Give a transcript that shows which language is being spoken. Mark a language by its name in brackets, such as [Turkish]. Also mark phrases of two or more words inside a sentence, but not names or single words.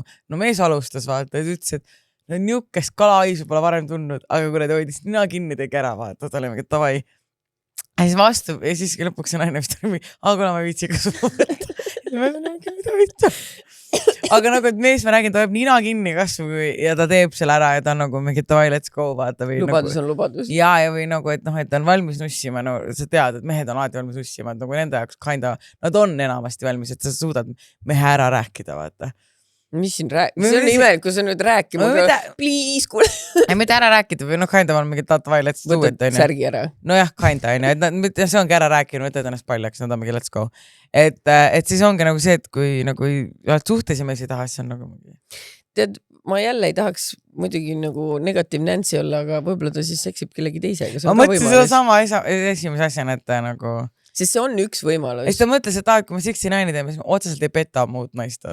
[Estonian] No mees alustas vaata, et ütles, et no niukest kalaisu pole varem tundnud, aga kuradi hoidis nina kinni tegi ära vaata, ta oli mingi tavai. Ja siis vastu ja siis lõpuks see naine vist oli, kuna ma viitsi ka suu võtta. Aga nagu, et mees, ma räägin, ta hoiab nina kinni kasvu ja ta teeb selle ära ja ta on nagu mingi tavai, [English] let's go, [Estonian] vaata. Lubadus nagu, on lubadus. Ja või nagu, et et ta on valmis nussima, no sa tead, et mehed on alati valmis nussima, et nagu nende jaoks nad on enamasti valmis, et sa suudad mehe ära rääkida, vaata. Mis siin see on imelik, kui sa nüüd rääkima, please, kuule. Ei, mitte ära rääkida või kinda on mingi tavai, [English] let's do it. [Estonian] Võtad särgi ära. Nojah, kinda, et see ongi ära rääkinud, võtad ennast paljaks, nad on mingi [English] let's go. [Estonian] Et siis ongi nagu see, et kui nagu oled suhtes ja mees ei taha, siis on nagu mingi. Tead, ma jälle ei tahaks muidugi nagu negatiivne Nancy olla, aga võib-olla ta siis seksib kellegi teisega. Ma mõtlesin seda sama esimese asjana, et nagu. Sest see on üks võimalus. Ja ta mõtles, et kui ma 69 teeme, siis ma otseselt ei peta muud naist.